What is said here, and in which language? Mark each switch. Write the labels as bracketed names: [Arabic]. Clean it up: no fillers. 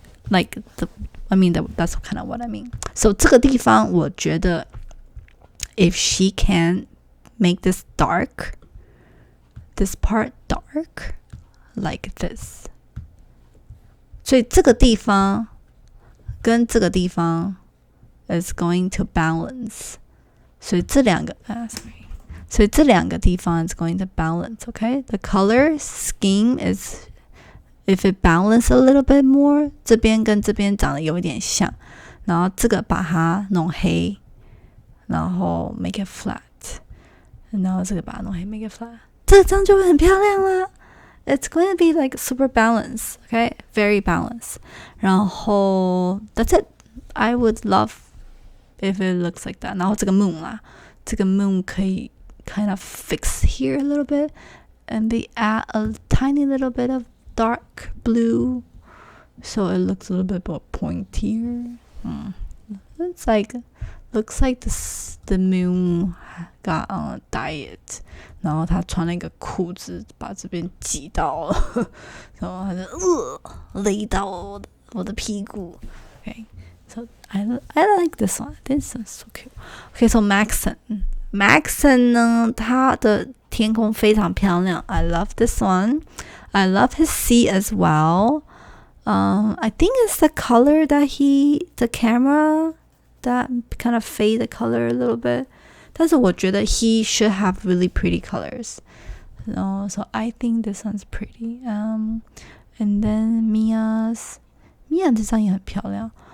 [English] like that's kind of what I mean. So [Chinese] 这个地方我觉得 [English] if she can make this part dark like this， [Chinese] 所以这个地方跟这个地方 [English] is going to balance， [Chinese] 所以这两个所以这两个地方 [English] is going to balance. Okay, the color scheme is if it balance a little bit more， [Chinese] 这边跟这边长得有一点像，然后这个把它弄黑，然后 [English] make it flat， [Chinese] 然后这个把它弄黑 make it flat， 这张就会很漂亮啦。 [English] It's going to be like super balanced, okay? Very balanced. [Chinese] 然后 [English] that's it. I would love if it looks like that. [Chinese] 然后这个 [English] moon [Chinese] 啦，这个 [English] moon [Chinese] 可以 [English] kind of fix here a little bit and they add a tiny little bit of dark blue so it looks a little bit more pointier. It's like looks like the moon got on a diet， [Chinese] 然后他穿了一个裤子把这边挤到了，然后他就勒到我的屁股。 [English] Okay, so I like this one. This is so cute. Okay, so [Chinese] Maxon 呢，他的天空非常漂亮。 [English] I love this one. I love his sea as well. I think it's the color that the camera that kind of fade the color a little bit. [Chinese] 但是我觉得 [English] he should have really pretty colors. So I think this one's pretty. And then [Chinese] Mia 这张也很漂亮。